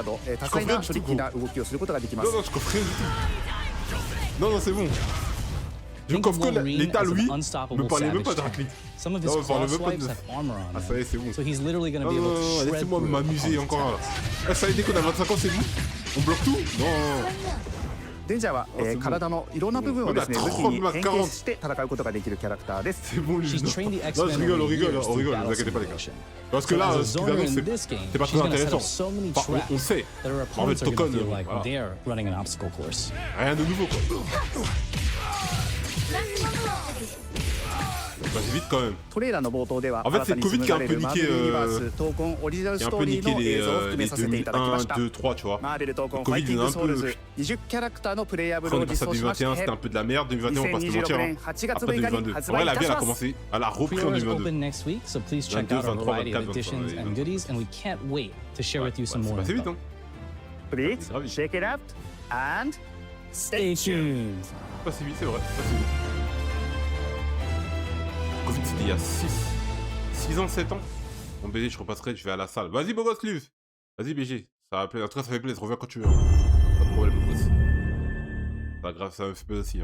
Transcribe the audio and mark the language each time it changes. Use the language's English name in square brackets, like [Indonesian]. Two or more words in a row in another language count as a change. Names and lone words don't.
[French] Je coffre rien du tout, gros. Non, non, je coffre rien du tout. Non, non, c'est bon. Je coffre que l'état, lui, me parlait même pas de raclette. Non, me parlait même pas de... Ah, ça y est, c'est bon. Non, non, non, laissez-moi m'amuser encore là. Ah, ça y est, dès qu'on a 25 ans, c'est bon. On bloque tout Non. [Japanese] デンジャーは、体のいろんな部分をですね武器に変形して戦うことができるキャラクターです。 [French] C'est bon, lui. Non, je rigole, on rigole, ne vous inquiétez pas les gars. Parce que là, ce qu'ils annoncent, c'est pas très intéressant. Enfin, on sait. En fait, Tokon, rien de nouveau quoi. Bah, c'est vite quand même. En fait, c'est le Covid qui a un peu niqué les 2001, 2, 3, tu vois. Le Covid, il a un peu... Après, on est passé à 2021, c'était un peu de la merde. 2021, on va pas se mentir. Hein. Après 2022. En vrai, la vie, elle a commencé. Elle a repris en 2022. 22, 23, 24, 25. C'est passé vite, hein. [English] Please, shake it up and stay tuned. [French] C'est passé vite, c'est vrai. C'est passé vite. Covid, c'était il y a 6 ans, 7 ans. Bon, BG, je repasserai, je vais à la salle. Vas-y, beau gosse, Luv. Vas-y, BG. Ça va plaisir. En tout cas, ça fait plaisir. Reviens quand tu veux. Pas de problème, beau gosse. Pas grave, ça me fait plaisir aussi.